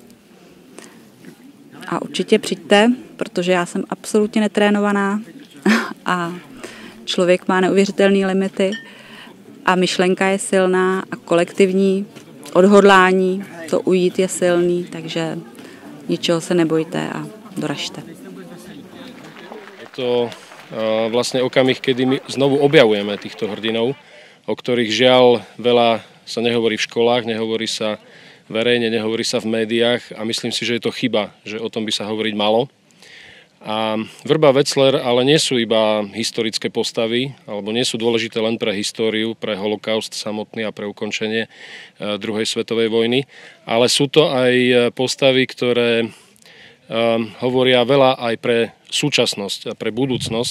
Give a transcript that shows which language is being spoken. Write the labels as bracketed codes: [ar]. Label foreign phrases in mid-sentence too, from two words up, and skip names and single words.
[cs] A určitě přijďte, protože já jsem absolutně netrénovaná a člověk má neuvěřitelné limity a myšlenka je silná a kolektivní odhodlání to ujít je silný, takže ničeho se nebojte a doražte. [sk] Je to vlastne okamih, kedy my znovu objavujeme týchto hrdinov, o ktorých žiaľ veľa sa nehovorí v školách, nehovorí sa verejne, nehovorí sa v médiách a myslím si, že je to chyba, že o tom by sa hovoriť malo. A Vrba a Wetzlar ale nie sú iba historické postavy, alebo nie sú dôležité len pre históriu, pre holokaust samotný a pre ukončenie druhej svetovej vojny, ale sú to aj postavy, ktoré hovoria veľa aj pre súčasnosť a pre budúcnosť.